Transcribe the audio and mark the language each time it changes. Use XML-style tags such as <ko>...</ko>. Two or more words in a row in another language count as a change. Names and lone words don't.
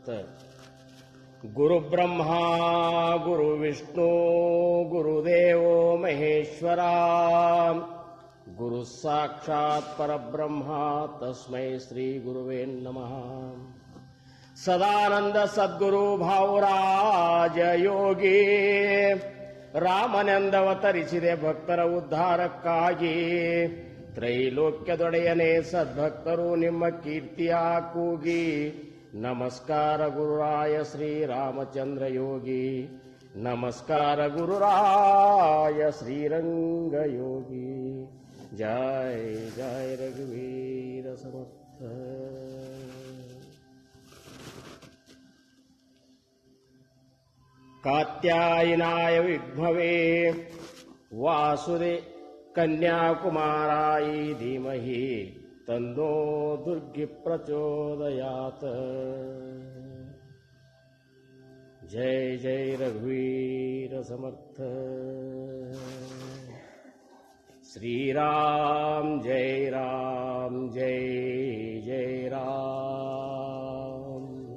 <sa>गुरु ब्रह्मा गुरु विष्णु गुरुदेवो महेश्वरा गुरु साक्षात् परब्रह्मा तस्मै श्री गुरुवे नमः। सदानंद सद्गुरु भावराज योगी</sa> <kn>ರಾಮನೆಂದವತರಿಸಿದೆ ಭಕ್ತರ ಉದ್ಧಾರಕ್ಕಾಗಿ ತ್ರೈಲೋಕ್ಯದೊಡೆಯನೇ ಸದ್ಭಕ್ತರು ನಿಮ್ಮ ಕೀರ್ತಿಯ ಕೂಗಿ ನಮಸ್ಕಾರ ಗುರುರಾಯ ಶ್ರೀರಾಮಚಂದ್ರ ಯೋಗಿ ನಮಸ್ಕಾರ ಗುರುರಾಯ ಶ್ರೀರಂಗ ಯೋಗಿ</kn> <sa>ಜಯ ಜಯ ರಘುವೀರ ಸಮರ್ಥ। कात्यायनाय विद्महे वासुदे कन्याकुमाराय धीमहि तन्नो दुर्गे प्रचोदयात्। जय जय रघुवीर समर्थ। श्रीराम जय राम जय जय राम।</sa>